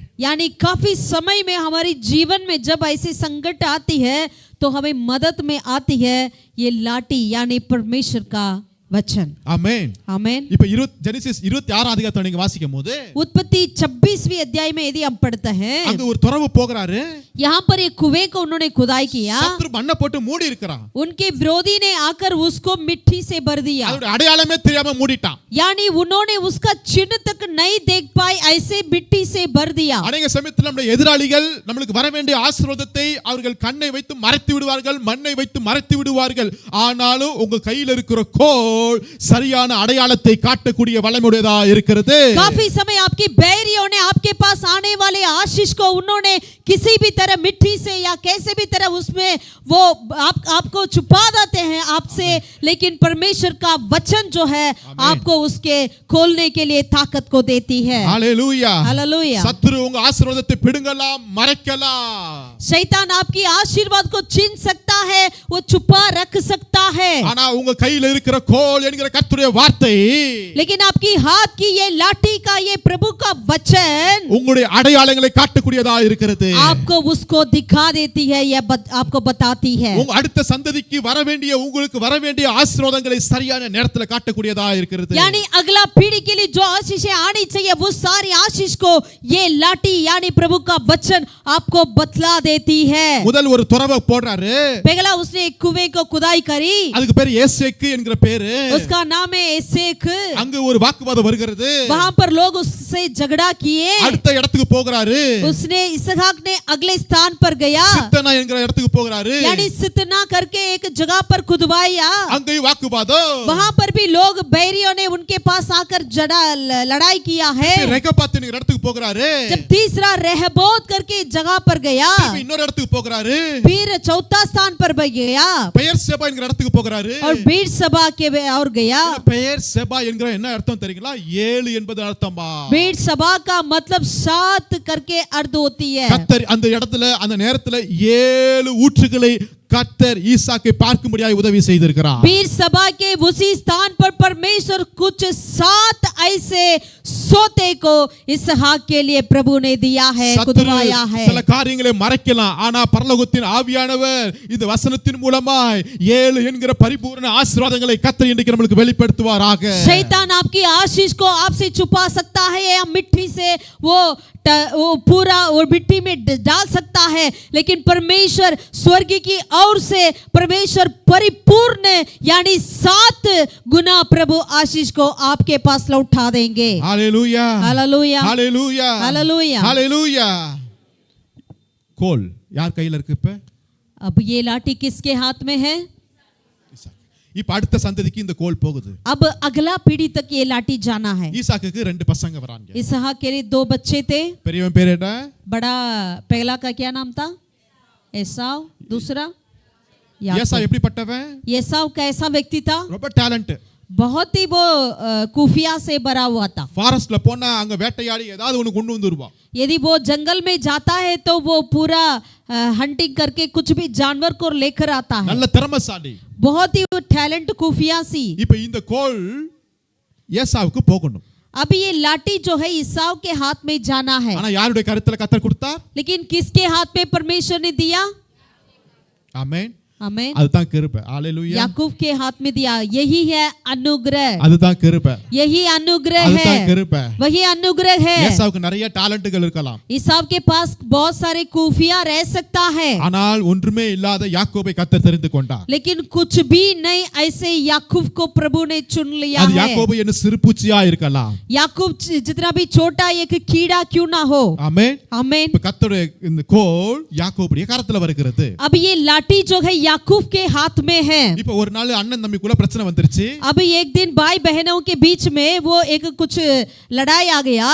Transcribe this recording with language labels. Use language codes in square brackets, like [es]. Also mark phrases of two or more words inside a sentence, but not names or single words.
[hi] यानी काफी समय में हमारे जीवन में जब ऐसे संकट आती है तो हमें मदद में आती है ये लाठी यानी परमेश्वर का वचन. [ta] ஆமென். [hi] आमेन. [ta] இப்ப ஜெனசிஸ் 26 அதிகாரத்தை நீங்க வாசிக்கும்போது [hi] उत्पत्ति 26वीं अध्याय में यदि हम पढ़ते हैं, [ta] அங்க ஒரு துறவு போகிறாரு. [hi] यहाँ पर एक कुएं को उन्होंने खुदाई किया. [ta] சத்துரு மண்ணை போட்டு மூடி இருக்கிறான். [hi] उनके विरोधी ने आकर उसको मिट्टी से भर दिया. [ta] அதோட அடையாளமே தெரியாம மூடிட்டான். [hi] यानी उन्होंने उसका चिन्ह तक नहीं देख पाए, ऐसे मिट्टी से भर दिया. [ta] அநேக சமயத்தில் நம்முடைய எதிராளிகள் நமக்கு வர வேண்டிய ஆசீர்வாதத்தை அவர்கள் கண்ணை வைத்து மறைத்து விடுவார்கள், மண்ணை வைத்து மறைத்து விடுவார்கள். ஆனாலும் உங்க கையில் இருக்கிற கோல் சரியான அடையாளத்தை காட்டக்கூடிய வல்லமையுடையதா இருக்கிறது. [hi] काफी समय आपकी बैरियों ने आपके पास आने वाले आशीष को उन्होंने किसी भी तरह मिट्टी से या कैसे भी तरह उसमें वो आपको छुपा देते हैं आपसे, लेकिन परमेश्वर का वचन जो है आपको उसके खोलने के लिए ताकत को देती है. हालेलुया. हालेलुया. [ta] சத்துரு உங்க ஆசீர்வாதத்தை பிடுங்கலாம், மறைக்கலாம். [hi] शैतान आपकी आशीर्वाद को छीन सकता है, वो छुपा रख सकता है. [ta] ஆனா உங்க கையில இருக்கிற கோல் என்கிற கர்த்தருடைய வார்த்தை, [hi] लेकिन आपकी हाथ की ये लाठी का ये प्रभु का वचन [ta] உங்களுடைய அடையாளங்களை காட்டக்கூடியதா இருக்கிறது. [hi] आपको उसको दिखा देती है, या आपको बताती है. [ta] உங்க அடுத்த சந்ததிக்கு வர வேண்டிய உங்களுக்கு வர வேண்டிய ஆசீர்வாதங்களை சரியான நேரத்துல காட்டக்கூடியதா இருக்கிறது. [hi] यानी अगला पीढ़ी के लिए जो आशीषें आनी चाहिए वो सारी आशीष को ये लाठी यानी प्रभु का वचन आपको बतला देती है. [ta] முதல் ஒரு துறவை போடுறாரு. [hi] पहला उसने एक कुएं को खुदाई करी. [ta] அதுக்கு பேர் ஏசேக்கு என்கிற பேரு. [hi] उसका नाम है एसेक. [ta] அங்க ஒரு வாக்குவாதம் வருகிறது. [hi] वहां पर लोग उससे झगड़ा किए. [ta] அடுத்த இடத்துக்கு போகிறாரு. [hi] उसने इसहाक ने अगले स्थान पर गया, [ta] சித்தனா என்கிற இடத்துக்கு போகிறாரு. [hi] यानी सितना करके एक जगह पर खुदवाया. [ta] அங்கேயும் வாக்குவாதம். [hi] वहां पर भी लोग बैरियों ने उनके पास आकर लड़ाई किया है. [ta] ரெகபாத் என்கிற இடத்துக்கு போகிறாரு. [hi] जब तीसरा रहबोत करके जगह पर गया, [ta] இன்னொரு இடத்துக்கு போகிறாரு. [hi] फिर चौथा स्थान पर गया [ta] பெயர் செபா என்கிற இடத்துக்கு போகிறாரு. [hi] और बीर सभा के और गया. [ta] பெயர் செபா என்கிற என்ன அர்த்தம் தெரியுங்களா? 7 என்பது அர்த்தமா? [hi] बीर सभा का मतलब 7 करके अर्थ होती है. [ta] கர்த்தர் அந்த இடத்துல அந்த நேரத்துல 7 ஊற்றுகளை கர்த்தர் ஈசாக்கை பார்க்கும்படியாய் உதவி செய்திருக்கிறார். [hi] बीर सभा के उसी स्थान पर परमेश्वर कुछ 7 ऐसे सोते को इसहाक के लिए प्रभु ने दिया है, खुदवाया है. [ta] சில காரியங்களை மறைக்கலாம், ஆனா பரலோகத்தின் ஆவியானவர் இந்த வசனத்தின் மூலமாய் 7 என்கிற பரிபூரண ஆசீர்வாதங்களை கர்த்தர் இன்றைக்கு நமக்கு வெளிப்படுத்துவாராக. [hi] शैतान आपकी आशीष को आपसे छुपा सकता है या मिट्टी से वो पूरा वो मिट्टी में डाल सकता है, लेकिन परमेश्वर स्वर्ग की ओर से परमेश्वर परिपूर्ण यानी 7 गुना प्रभु आशीष को आपके पास लौटा देंगे. हालेलुया. हालेलुया. हालेलुया. हालेलुया. हालेलुया. [ta] கோல் யார் கையில இருக்கு இப்ப? [hi] अब ये लाठी किसके हाथ में है? [ta] இப்ப அடுத்த சந்ததிக்கு இந்த கோல் போகுது. [hi] अब अगला पीढ़ी तक ये लाठी जाना है. [ta] ஈசாக்குக்கு 2 பசங்க வராங்க. [hi] इसहाक के लिए 2 बच्चे थे. [ta] பெரியவன் பேர் என்ன? [hi] बड़ा पहला का क्या नाम था? एसाव. दूसरा [ta] ஏசா எப்படிப்பட்டவன்? [hi] एसाव कैसा व्यक्ति था? [ta] ரொம்ப டேலண்ட். [hi] बहुत ही वो कुफिया से भरा हुआ था. [ta] ஃபாரஸ்ட்ல போனா அங்க வேட்டையாடி ஏதாவது ஒன்னு கொண்டு வந்துருவான். [hi] यदि वो जंगल में जाता है तो वो पूरा हंटिंग करके कुछ भी जानवर को लेकर आता है. [ta] நல்ல திறமைசாலி. [hi] बहुत ही वो टैलेंट कुफिया सी. [ta] இப்போ இந்த கோல் ஏசாவுக்கு போகணும். [hi] अब ये लाठी जो है ईसाव के हाथ में जाना है, [ta] ஆனா யாருடைய கருத்துல கர்த்தர் கொடுத்தார்? लेकिन किसके हाथ में परमेश्वर ने दिया? ஆமென். [hi] आमेन। [ta] அதுதான் கிருபை. ஹalleluya. [hi] याकूब के हाथ में दिया, यही है अनुग्रह, [ta] அதுதான் கிருபை. [hi] यही अनुग्रह [ta] அதுதான் [hi] है, [ta] கிருபை. [hi] वही अनुग्रह है। [ta] ஏசாவுக்கு நிறைய டாலண்ட்கள் இருக்கலாம், [hi] ईसाव के पास बहुत सारे खूफिया रह सकता है, [ta] ஆனால் ஒன்றுமே இல்லாத யாக்கோபை கர்த்தர் தெரிந்து கொண்டார். [hi] लेकिन कुछ भी नहीं, ऐसे याकूब को प्रभु ने चुन लिया [ta] அது [hi] है। [ta] யாக்கோபு என்ன சிறுபூச்சியா இருக்கலாம், [hi] याकूब जितना भी छोटा एक कीड़ा क्यों ना हो। [ta] ஆமென். [hi] आमेन। [ta] இப்ப கர்த்தருடைய இந்த கோல் யாக்கோபுடைய கரத்துல வருகிறது. [hi] अब ये लाठी जो है याकूब के हाथ में है। [ta] இப்ப ஒரு நாள் அண்ணன் தம்பிக்குள்ள பிரச்சனை வந்துருச்சு. [hi] अब एक दिन भाई बहनों के बीच में वो एक कुछ लड़ाई आ गया।